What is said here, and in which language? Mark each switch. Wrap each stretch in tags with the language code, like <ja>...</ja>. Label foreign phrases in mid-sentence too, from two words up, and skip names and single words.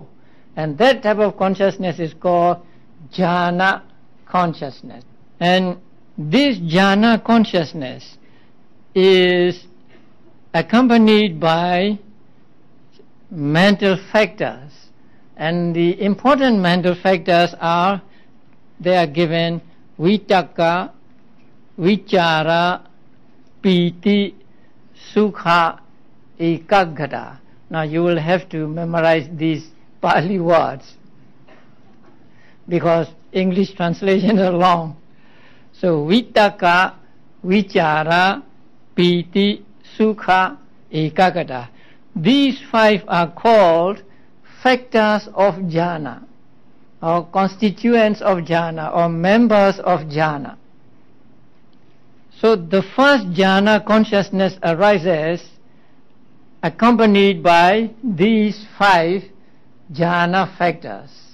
<en>And that type of consciousness is called jhana consciousness. And this jhana consciousness is accompanied by mental factors. And the important mental factors are, they are given</en> <pi>vitaka, vichara, piti, sukha, ekaggata.</pi> <en>Now you will have to memorize these Pali words because English translations are long.</en> <pi>So vitaka, vichara, piti, sukha, ekaggata.</pi> <en>These five are called factors of jhana, or constituents of jhana, or members of jhana. So the first jhana consciousness arises accompanied by these five jhana factors.</en>